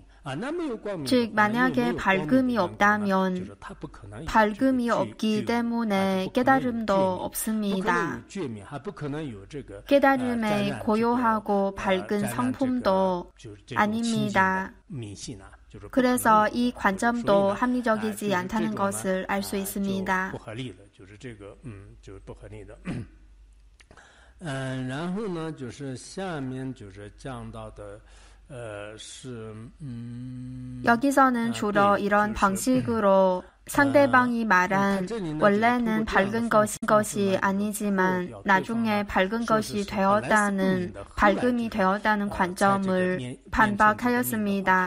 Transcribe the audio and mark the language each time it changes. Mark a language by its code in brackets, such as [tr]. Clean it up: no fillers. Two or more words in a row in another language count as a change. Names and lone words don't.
[ko] 즉 만약에 밝음이 없다면 밝음이 없기 때문에 깨달음도 없습니다. 깨달음의 고요하고 밝은 성품도 아닙니다. 그래서 이 관점도 합리적이지 않다는 것을 알 수 있습니다. [zh] 然后呢就是下面就是讲到的 [ko] 여기서는 주로 이런 방식으로 상대방이 말한 원래는 밝은 것이 아니지만 나중에 밝은 것이 되었다는 밝음이 되었다는 관점을 반박하였습니다.